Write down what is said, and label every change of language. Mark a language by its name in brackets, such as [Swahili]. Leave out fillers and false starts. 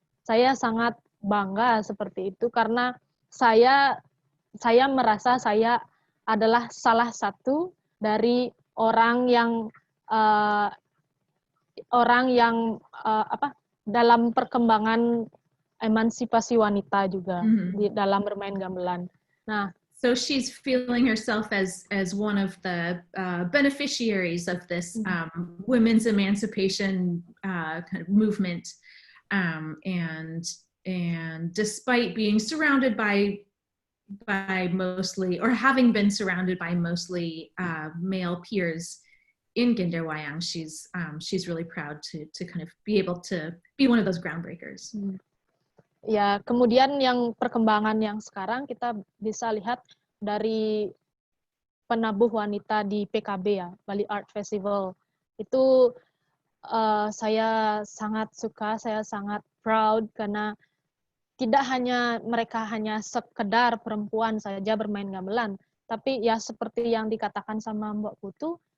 [Indonesian] Saya sangat bangga seperti itu karena saya merasa saya adalah salah satu dari orang yang dalam perkembangan emansipasi wanita juga di dalam bermain gamelan. Nah, [English] so she's feeling herself as one of the beneficiaries of this women's emancipation kind of movement, and despite being surrounded by mostly, or having been surrounded by mostly male peers in gender wayang, she's really proud to kind of be able to be one of those groundbreakers. [Indonesian] Ya, kemudian yang perkembangan yang sekarang kita bisa lihat dari penabuh wanita di PKB ya, Bali Art Festival. Itu saya sangat suka, saya sangat [English] proud [Indonesian] karena tidak hanya mereka hanya sekedar perempuan saja bermain gamelan, tapi ya seperti yang dikatakan sama Mbak Putu,